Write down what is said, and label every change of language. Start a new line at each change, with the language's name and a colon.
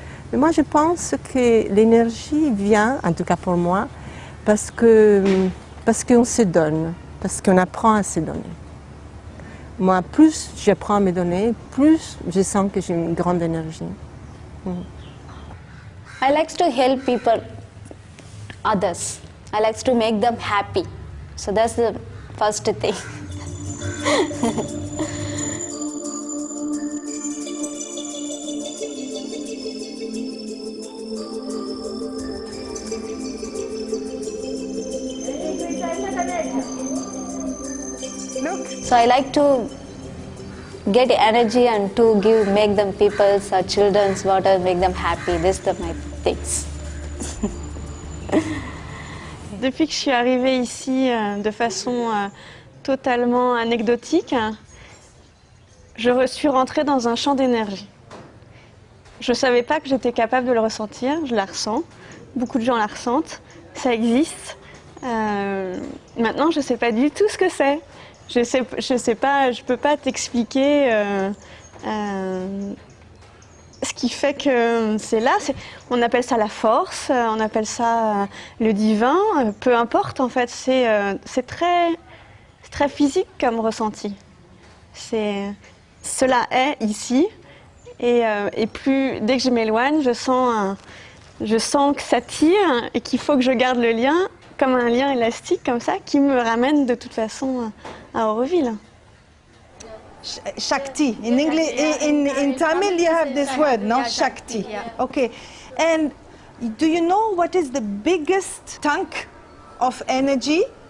French: Mais moi je pense que l'énergie vient, en tout cas pour moi, parce qu'on se donne, parce qu'on apprend à se donner. Moi, plus j'apprends à me donner, plus je sens que j'ai une grande énergie.
English: I like to help people, others. I like to make them happy. So that's the first thing. So I like to get energy and to make them people's or children's water, make them happy. These are my things.
French: Depuis que je suis arrivée ici de façon totalement anecdotique, je suis rentrée dans un champ d'énergie. Je ne savais pas que j'étais capable de le ressentir, je la ressens. Beaucoup de gens la ressentent, ça existe. Maintenant, je ne sais pas du tout ce que c'est. Je sais pas, je peux pas t'expliquer ce qui fait que c'est là. On appelle ça la force, on appelle ça le divin, peu importe en fait. C'est très physique comme ressenti. Cela est ici et plus dès que je m'éloigne, je sens que ça tire et qu'il faut que je garde le lien comme un lien élastique comme ça qui me ramène de toute façon à Auroville.
English: Shakti. In English, in Tamil, you have this word, no? Shakti. Okay. And do you know what is the biggest tank of energy?